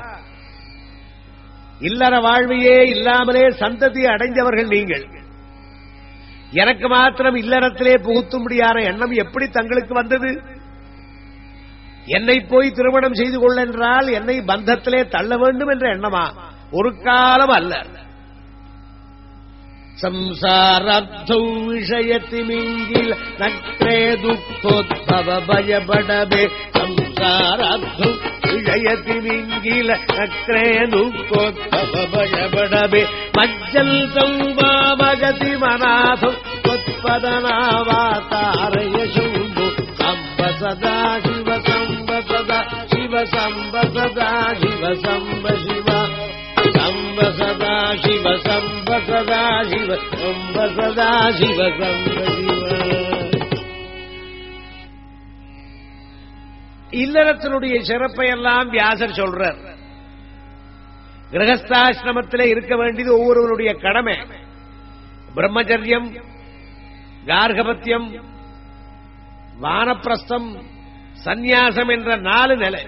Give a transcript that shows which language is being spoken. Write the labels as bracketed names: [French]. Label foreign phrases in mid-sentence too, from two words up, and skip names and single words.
[Tamil] இல்லற வாழ்வையே இல்லாமலே சந்ததி அடைந்தவர்கள் நீங்கள். எனக்கு மாத்திரம் இல்லறத்திலே புகுத்தும்படியான எண்ணம் எப்படி தங்களுக்கு வந்தது? என்னை போய் திருமணம் செய்து கொள்ளென்றால் என்னை பந்தத்திலே தள்ள வேண்டும் என்ற எண்ணமா? ஒரு காலம் அல்ல. [Sanskrit] संसाराब्धौ विषयतिमिङ्गिल नक्रे दुःखोद्भव भयबडबे संसाराब्धौ विषयतिमिङ्गिल नक्रे दुःखोद्भव भयबडबे मज्जल्तौ वामगति मनाथौ त्वत्पदनावातारय शम्भो अम्ब सदा शिव सम्ब सदा शिव सम्ब सदा शिव सम्ब शिव सम्ब सदा शिव सम्ब सदा शिव सम्ब सदा शिव सम्ब शिव. [Tamil] இல்லறத்தினுடைய சிறப்பை எல்லாம் வியாசர் சொல்றார். கிரகஸ்தாசிரமத்திலே இருக்க வேண்டியது ஒவ்வொருவருடைய கடமை. பிரம்மச்சரியம், கார்கபத்தியம், வானப்பிரஸ்தம், சந்நியாசம் என்ற 4 நிலை.